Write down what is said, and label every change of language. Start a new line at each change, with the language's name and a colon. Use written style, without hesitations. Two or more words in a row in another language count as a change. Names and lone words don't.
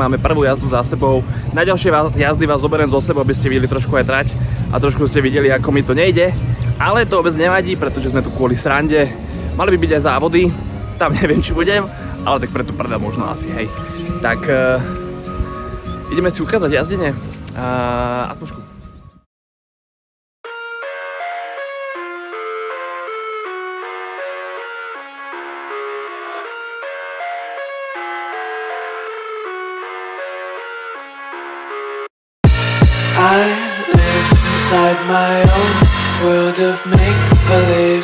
Slovak: Máme prvú jazdu za sebou. Na ďalšie jazdy vás zoberiem zo sebou, aby ste videli trošku aj trať a trošku ste videli, ako mi to nejde. Ale to vôbec nevadí, pretože sme tu kvôli srande. Mali by byť aj závody, tam neviem, či budem, ale tak preto prdel možno asi, hej. Tak ideme si ukázať jazdenie a atmošku.
English: I live inside my own world of make-believe.